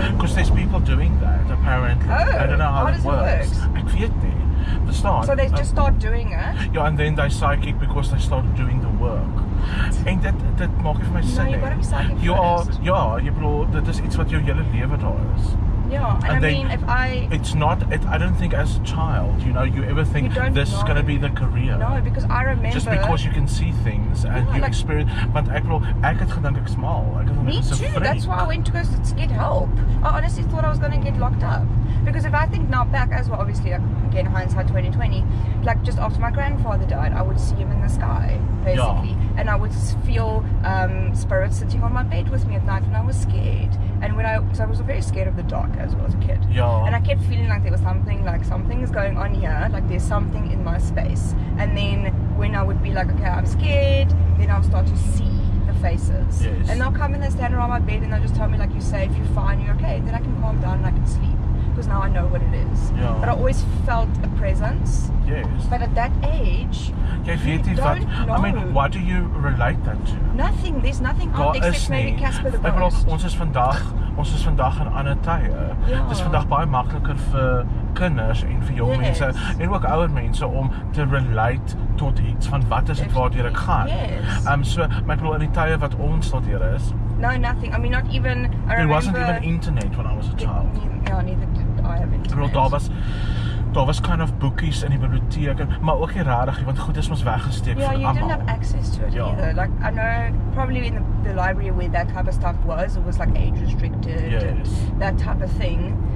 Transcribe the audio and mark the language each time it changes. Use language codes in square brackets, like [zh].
[en] Because there's people doing that apparently. I don't know how it works. [af] Ek weet nie. Verstaan? [en] So they just start doing it? Yeah, and then they're psychic because they start doing the work. [af] En dit maak vir my sin. [en] No, you gotta be psychic first. [af] Jy bedoel, dit is iets wat jou hele lewe daar is. [en] Yeah, and I mean, I don't think as a child, you ever think this is going to be the career. No, because I remember... Just because you can see things and you experience... [af] Want ek het gedink ek's mal. [en] Me too, that's why I went to go to get help. I honestly thought I was going to get locked up. Because if I think now back as well, obviously, again, hindsight 2020, like just after my grandfather died, I would see him in the sky, basically. Yeah. And I would feel spirits sitting on my bed with me at night, and I was scared. And so I was very scared of the dark as well as a kid. Yeah. And I kept feeling like there was something is going on here, like there's something in my space. And then when I would be like, okay, I'm scared, then I'll start to see the faces. Yes. And they'll come and they stand around my bed and they'll just tell me like, you're safe, you're fine, you're okay. Then I can calm down and I can sleep. Because now I know what it is. Yeah. But I always felt a presence. Yes. But at that age, you don't know. I mean, what do you relate that to? Nothing. There's nothing out except maybe Casper the Ghost. [af] Ons is vandag in ander tye. Dit is vandag baie makliker vir kinders en vir jong mense en ook ouer mense om te relate tot iets van wat is dit waartoe ek gaan. So my bedoel in die tye wat ons daardeur is. [en] No, nothing. I mean, not even. There wasn't even internet when I was a child. Yeah, neither did I have internet. [af] Daar was [en] kind of [af] boekies in die biblioteek, maar ook nie rarig, want goed is mos weggesteek vir almal. [en] Yeah, you didn't have access to it either. Like, I know probably in the library where that type of stuff was, it was like age restricted and that type of thing.